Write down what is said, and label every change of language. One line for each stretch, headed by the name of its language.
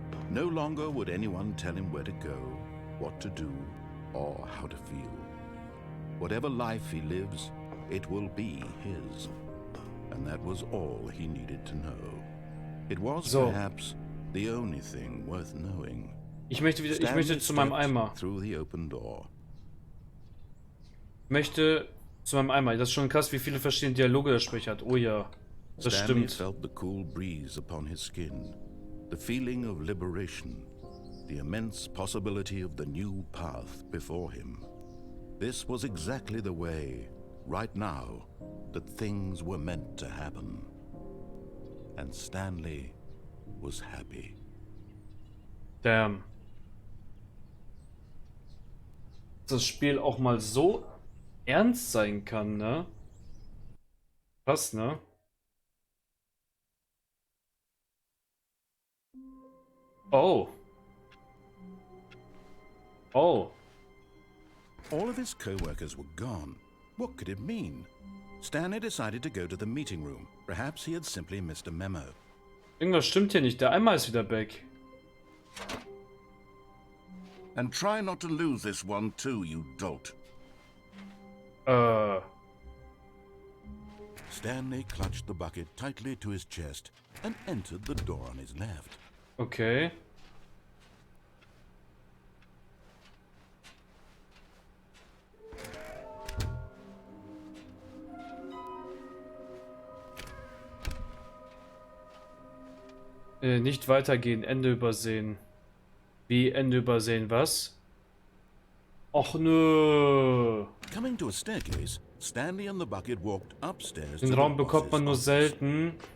English: No longer would anyone tell him where to go, what to do, or how to feel. Whatever life he lives, it will be his. And that was all he needed to know. It was perhaps the only thing worth knowing.
German: Ich möchte zu meinem Eimer.
English: Through the open door.
German: Möchte zu meinem Eimer. Das ist schon krass, wie viele verschiedene Dialoge der Sprecher hat. Oh ja, das
English: Stanley
German: stimmt.
English: felt the cool breeze upon his skin, the feeling of liberation, the immense possibility of the new path before him. This was exactly the way, right now, that things were meant to happen. And Stanley was happy. Damn.
German: Das Spiel auch mal so ernst sein kann, ne? Krass, ne? Oh. Oh.
English: All of his co-workers were gone. What could it mean? Stanley decided to go to the meeting room. Perhaps he had simply missed a memo.
German: Irgendwas stimmt hier nicht. Der Eimer ist wieder back.
English: And try not to lose this one too, you dolt. Stanley clutched the bucket tightly to his chest and entered the door on his left. Okay.
German: Nicht weitergehen, Ende übersehen. Wie Ende übersehen, was? Och nö.
English: Coming to a staircase, Stanley and the bucket walked upstairs.
German: Den Raum bekommt man nur selten.